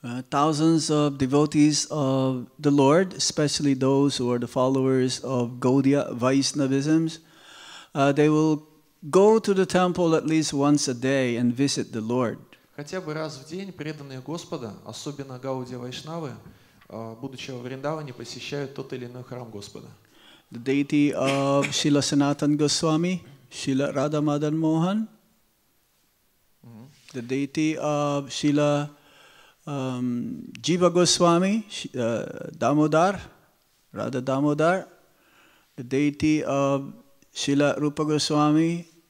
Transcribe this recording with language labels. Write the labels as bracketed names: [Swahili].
[English] Thousands of devotees of the Lord, especially those who are the followers of Gaudiya Vaishnavism, they will go to the temple at least once a day and visit the Lord. [Russian] Хотя бы раз в день преданные Господа, особенно гаудия вайшнавы, будучи во Вриндаване, посещают тот или иной храм Господа. [English] The deity of Srila Sanatan Goswami, Srila Radha Madan Mohan, the deity of Srila Jiva Goswami, Damodar, Radha Damodar, the deity of Srila Rupa Goswami,